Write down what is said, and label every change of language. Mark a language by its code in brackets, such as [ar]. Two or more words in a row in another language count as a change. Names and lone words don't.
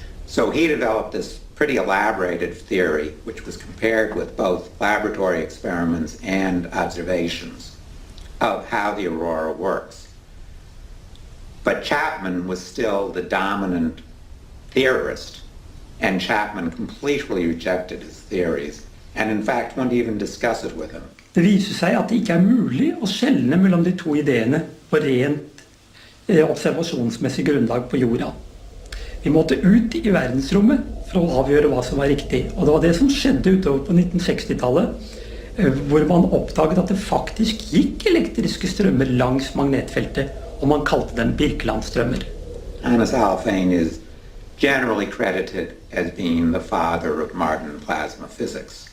[en] So he developed this pretty elaborated theory, which was compared with both laboratory experiments and observations of how the aurora works. But Chapman was still the dominant theorist, and Chapman completely rejected his theories, and in fact wouldn't even discuss it with him. [no] Det viser seg at det ikke er mulig å skjelne mellom de to ideene på rent observasjonsmessig grunnlag på jorda. Vi måtte ut i verdensrommet for å avgjøre hva som var riktig. Og det var det som skjedde utover på 1960-tallet, hvor man oppdaget at det faktisk gikk elektriske strømmer langs magnetfeltet, og man kalte dem Birkeland-strømmer. [en] Thomas Alfvén is generally credited as being the father of modern plasma physics.